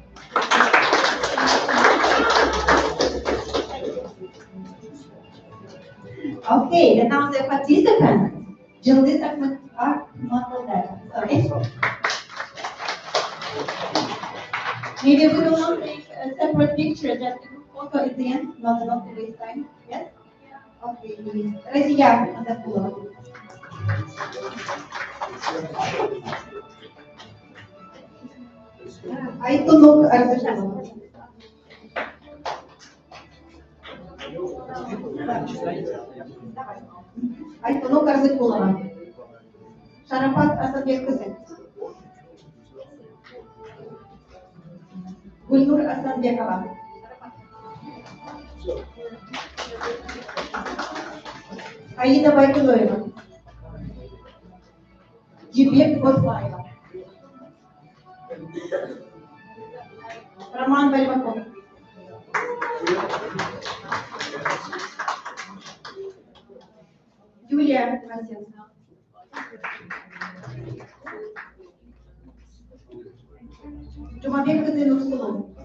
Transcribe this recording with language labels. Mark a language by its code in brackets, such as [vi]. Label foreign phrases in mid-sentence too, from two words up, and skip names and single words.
[en] Okay, and now the participants. Jillis Ahmed, sorry. Maybe we will not take a separate picture, just a group photo at the end, not to waste time. Yes? Okay, Razia Azapulova. Aytunuk Arzapulova. Aytunuk Arzapulova. Sharafat Asadbek Kızı. Gulnur Asadbekova. Aida Baykuloeva. Jibek Botlaeva. Роман Бальбаков. Юлия Васенко. Джумабек Кызынурсулу.